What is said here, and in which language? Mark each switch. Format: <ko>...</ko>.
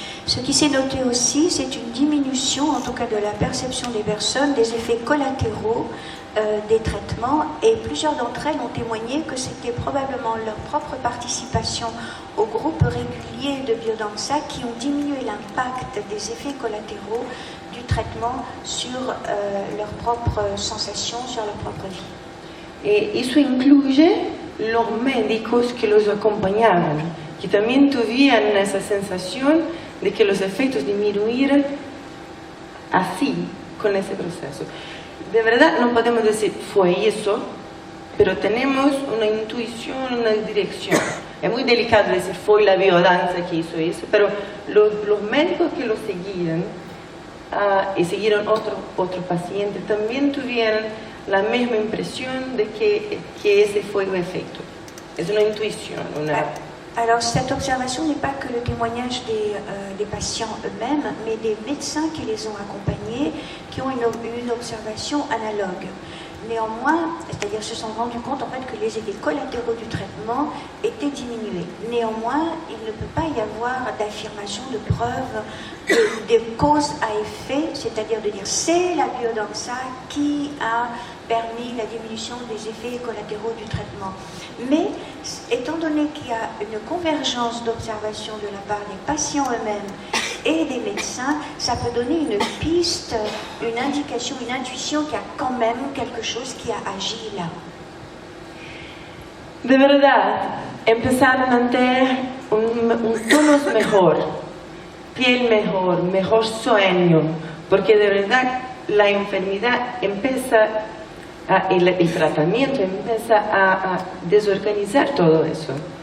<fr>Ce qui s'est noté aussi, c'est une diminution, en tout cas de la perception des personnes, des effets collatéraux des traitements, et plusieurs d'entre elles ont témoigné que c'était probablement leur propre participation aux groupes réguliers de biodanza qui ont diminué l'impact des effets collatéraux du traitement sur leurs propres sensations, sur leur propre vie.</fr> <es>Et eso incluye los médicos que los acompañaban, que también tuvieron esa sensación de que los efectos disminuyeron así con ese proceso. De verdad no podemos decir fue eso, pero tenemos una intuición, una dirección. Es muy delicado decir, fue la biodanza que hizo eso, pero los médicos que lo seguían y siguieron otro paciente, también tuvieron la misma impresión de que ese fue el efecto. Es una intuición.</es> <fr>Alors cette observation n'est pas que le témoignage des patients eux-mêmes, mais des médecins qui les ont accompagnés, qui ont une observation analogue. Néanmoins, c'est-à-dire se sont rendus compte en fait que les effets collatéraux du traitement étaient diminués. Néanmoins, il ne peut pas y avoir d'affirmation, de preuve de cause à effet, c'est-à-dire de dire c'est la biodanza qui a permis la diminution des effets collatéraux du traitement. Mais étant donné qu'il y a une convergence d'observation de la part des patients eux-mêmes et des médecins, ça peut donner une piste, une indication, une intuition qu'il y a quand même quelque chose qui a agi là.</fr> <es>De verdad, empezaron a tener un tono mejor, piel mejor, mejor sueño, porque de verdad la enfermedad empieza, el tratamiento empieza a desorganizar todo eso.</es>